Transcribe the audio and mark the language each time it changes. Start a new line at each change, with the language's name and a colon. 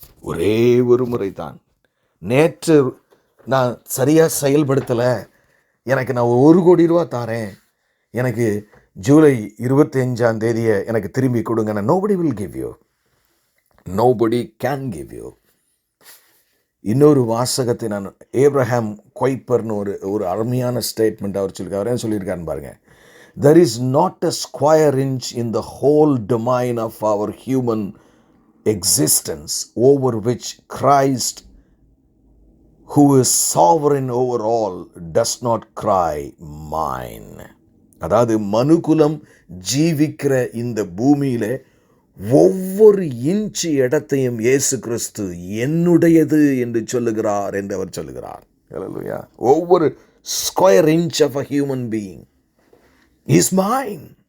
Tamil: ஒரே ஒரு முறை தான். நேற்று நான் சரியாக செயல்படுத்தலை, எனக்கு நான் 1 கோடி ரூபா தாரேன், எனக்கு ஜூலை 25 எனக்கு திரும்பி கொடுங்க.
English: Nobody will give you. Nobody can give you.
Tamil: இன்னொரு வாசகத்தை நான் ஏப்ரஹாம் கொய்பர்னு ஒரு அருமையான ஸ்டேட்மெண்ட் அவர் சொல்லியிருக்காரு. சொல்லியிருக்காருன்னு பாருங்க.
English: There is not a square inch in the whole domain of our human existence over which Christ, who is sovereign over all, does not cry mine.
Tamil: அதாவது மனுகுலம் ஜீவிக்கிற இந்த பூமியில ஒவ்வொரு இன்ச்சு இடத்தையும் இயேசு கிறிஸ்து என்னுடையது என்று சொல்லுகிறார் என்று அவர் சொல்லுகிறார். ஹல்லேலூயா.
English: ஒவ்வொரு square inch of a human being is mine.